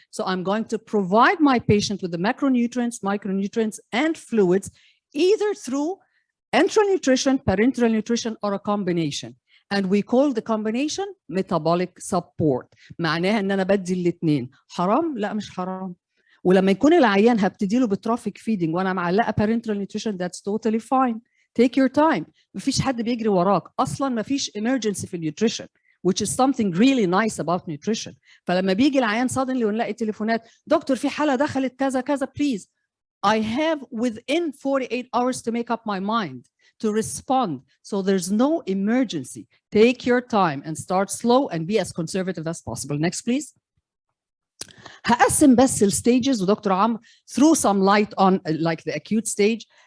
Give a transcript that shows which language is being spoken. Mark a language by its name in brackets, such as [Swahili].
[English] So I'm going to provide my patient with the macronutrients, micronutrients, and fluids, either through enteral nutrition, parenteral nutrition, or a combination. And we call the combination metabolic support. [Arabic] معناها ان انا بدي الاثنين. حرام؟ لا مش حرام. ولما يكون العيان هبتدي له بترافيك فيدنج وانا معلقه [English] parenteral nutrition, that's totally fine. Take your time. [Arabic] مفيش حد بيجري وراك. اصلا مفيش [English] emergency [Arabic] في النيوتريشن, [English] which is something really nice about nutrition. [Arabic] فلما بيجي العيان suddenly ونلاقي تليفونات دكتور في حاله دخلت كذا كذا, please. [English] I have within 48 hours to make up my mind to respond. So there's no emergency. Take your time and start slow and be as conservative as possible. Next, please. [Arabic] هقسم بس الستيجز ودكتور عمرو [English] through some light on like the acute stage.